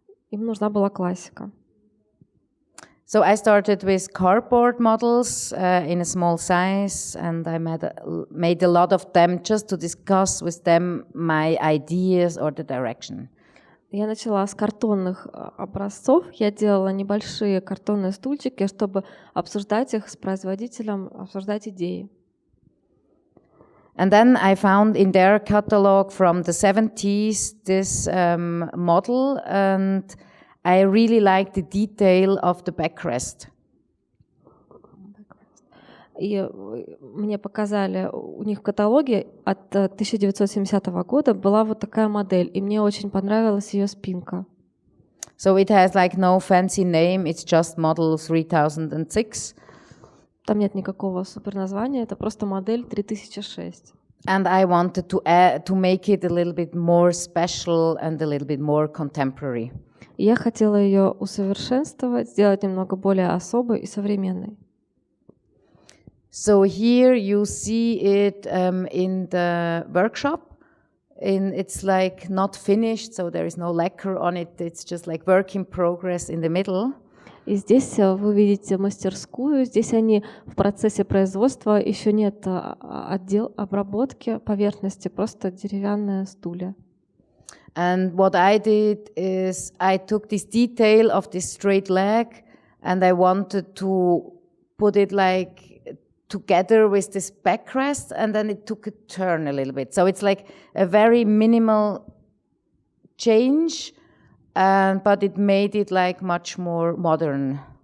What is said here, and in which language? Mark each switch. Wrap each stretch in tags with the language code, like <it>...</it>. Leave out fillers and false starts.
<ru>Им нужна была классика.</ru> <en>So I started with cardboard models in a small size, and I made a lot of them just to discuss with them my ideas or the direction.</en> <ru>Я начала с картонных образцов. Я делала небольшие картонные стульчики, чтобы обсуждать их с производителем, обсуждать идеи.</ru> <en>And then I found in their catalog from the 70s this model, and I really liked the detail of the backrest.</en> <ru>И мне показали, у них в каталоге от 1970 года была вот такая модель, и мне очень понравилась ее спинка.</ru> <en>So it has like no fancy name, it's just model 3006.</en> <ru>Там нет никакого суперназвания, это просто модель 3006.</ru> <en>And I wanted to make it a little bit more special and a little bit more contemporary.</en> <ru>Я хотела ее усовершенствовать, сделать немного более особой и современной.</ru> <en>So here you see it in the workshop. It's like not finished, so there is no lacquer on it. It's just like work in progress in the middle.</en> <ru>И здесь вы видите мастерскую. Здесь они в процессе производства, еще нет обработки поверхности, просто деревянные стулья.</ru> <en>And what I did is I took this detail of this straight leg and I wanted to put it like together with this backrest, and then it took a turn a little bit. So it's like a very minimal change, but it made it like much more modern.</en>